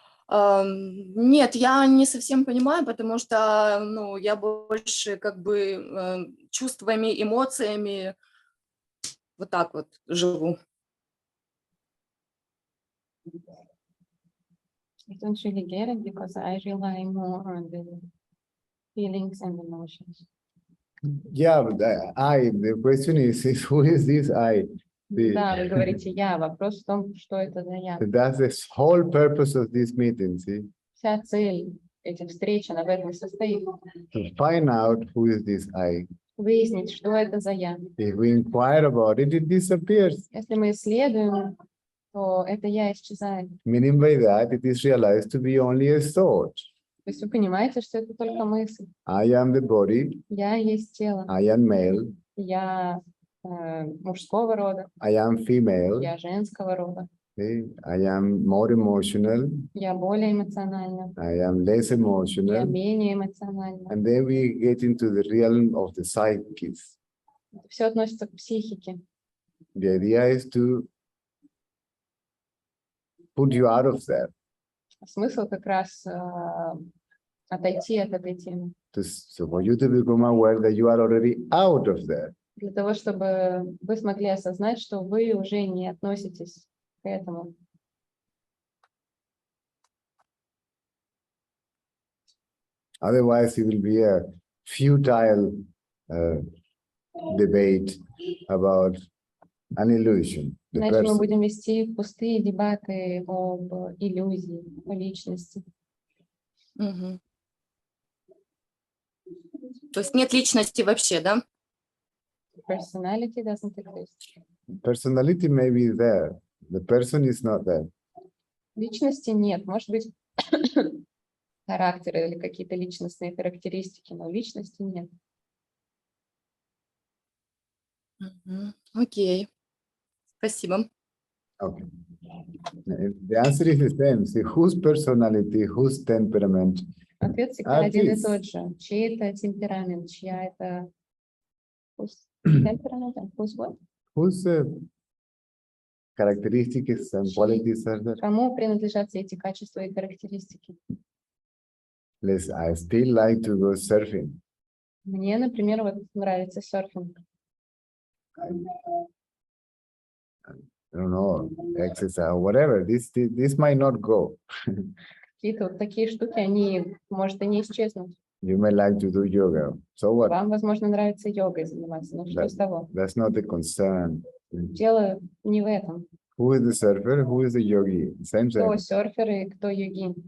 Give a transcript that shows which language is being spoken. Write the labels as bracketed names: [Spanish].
[Russian] Нет, я не совсем понимаю, потому что, ну, я больше как бы чувствами, эмоциями вот так вот живу. [English] I don't really get it because I rely more on the feelings and emotions. Yeah, but the question is who is this I? [Russian] Да, вы говорите «я». Вопрос в том, что это за «я». [English] That's the whole purpose of this meeting, see? [Russian] Вся цель этих встреч, она в этом состоит. [English] To find out who is this I. [Russian] Выяснить, что это за «я». [English] If we inquire about it, it disappears. [Russian] Если мы исследуем, то это «я» исчезает. [English] Meaning by that, it is realized to be only a thought. [Russian] То есть вы понимаете, что это только мысль. [English] I am the body. [Russian] Я есть тело. [English] I am male. [Russian] Я мужского рода. [English] I am female. [Russian] Я женского рода. [English] Okay? I am more emotional. [Russian] Я более эмоциональна. [English] I am less [Russian] Я [English] emotional. [Russian] менее эмоциональна. [English] And then we get into the realm of the psyches. [Russian] Все относится к психике. [English] The idea is to put you out of that. [Russian] Смысл как раз отойти от этой темы. [English] So for you to become aware that you are already out of that. [Russian] Для того, чтобы вы смогли осознать, что вы уже не относитесь к этому. [English] Otherwise, it will be a futile debate about an illusion. The [Russian] Иначе мы [English] person. [Russian] будем вести пустые дебаты об иллюзии, о личности. Мгм. То есть нет личности вообще, да? [English] Personality doesn't exist. Personality may be there. The person is not there. [Russian] Личности нет. Может быть, характеры или какие-то личностные характеристики, но личности нет. Мгм. Окей. Спасибо. [English] Okay. The answer is the same. See, whose personality, whose temperament [Russian] Ответ всегда [English] are [Russian] один и [English] these? [Russian] тот же. Чей это темперамент, чья это темперамент, [English] whose what? Whose characteristics and qualities are there? [Russian] Кому принадлежат все эти качества и характеристики? [English] I still like to go surfing. [Russian] Мне, например, вот нравится серфинг. [English] I don't know, exercise, whatever. This might not go. [Russian] Какие-то вот такие штуки, они, может, и не исчезнут. [English] You may like to do yoga. So what? [Russian] Вам, возможно, нравится йогой заниматься, но что с того? [English] That's not the concern. [Russian] Дело не в этом. [English] Who is the surfer? Who is the yogi? Same [Russian] Кто [English] thing. [Russian] серфер и кто йогин?